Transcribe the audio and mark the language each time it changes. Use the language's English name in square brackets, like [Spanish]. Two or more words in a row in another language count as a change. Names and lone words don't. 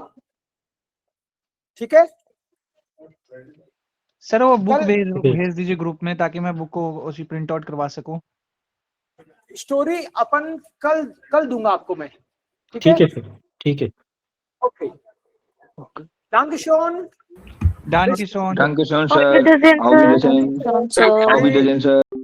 [Hindi] ठीक है सर, वो बुक भेज दीजिए ग्रुप में, ताकि मैं बुक को उसी [English] print out [Hindi] करवा सकूं। स्टोरी अपन कल दूंगा आपको मैं। ठीक है सर, ठीक है। ओके, [German] Dankeschön. Dankeschön. Dankeschön, sir. Auf Wiedersehen. Auf Wiedersehen, sir.